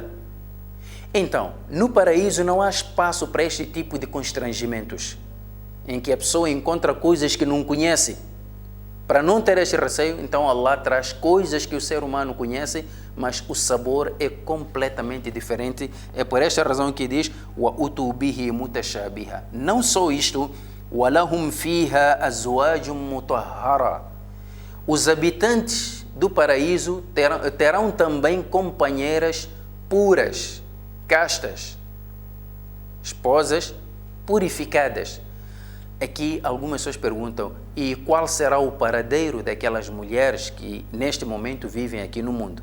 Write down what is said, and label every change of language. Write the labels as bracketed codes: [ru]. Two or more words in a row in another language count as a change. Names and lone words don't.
[pt] Então, no paraíso não há espaço para este tipo de constrangimentos, em que a pessoa encontra coisas que não conhece. Para não ter este receio, então Allah traz coisas que o ser humano conhece, mas o sabor é completamente diferente. É por esta razão que diz [ar] وَأُتُوا بِهِ مُتَشَابِهًا. [pt] Não só isto, [ar] وَلَهُمْ فِيهَا أَزْوَاجٌ مُطَهَّرَةٌ. [pt] os habitantes do paraíso terão também companheiras puras, castas, esposas purificadas. Aqui algumas pessoas perguntam, e qual será o paradeiro daquelas mulheres que neste momento vivem aqui no mundo?